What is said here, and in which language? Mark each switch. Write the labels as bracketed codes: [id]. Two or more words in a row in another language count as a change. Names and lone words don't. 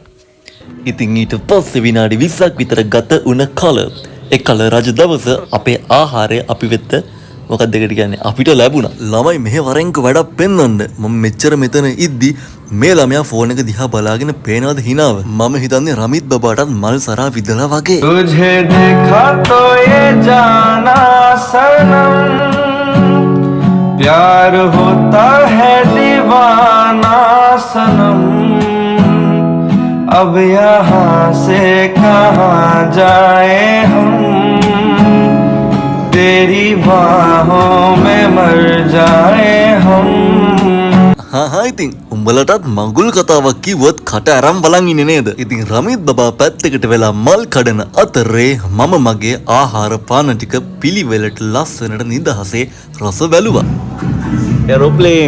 [si] ඉතින් ඊට පස්සේ විනාඩි 20ක් විතර ගත වුණ කල එකල රජ දවස අපේ ආහාරය අපි වෙත මොකක්ද දෙකට කියන්නේ අපිට ලැබුණා. ළමයි මෙහෙ වරෙන්ක වැඩක් පෙන්වන්න. මම මෙච්චර මෙතන ඉද්දි මේ ළමයා ෆෝන් එක දිහා බලාගෙන පේනවද හිනාව. මම හිතන්නේ රමිත් බබාටත් මල් සරා විදලා වගේ. [hi] तुझे देखा तो ये जाना सनम प्यार होता है दीवाना सनम अब यहाँ से कहाँ जाए हम बाहों में मर जाए हम [si] හා ඉතින් උඹලටත් මගුල් කතාවක් කිව්වොත් කට අරන් බලන් ඉන්නේ නේද? ඉතින් රමිත් බබා පැත්තකට වෙලා මල් කඩන අතරේ මම මගේ ආහාර පාන ටික පිළිවෙලට ලස්සනට නිදහසේ රස බැලුවා. එරෝප්ලේන්.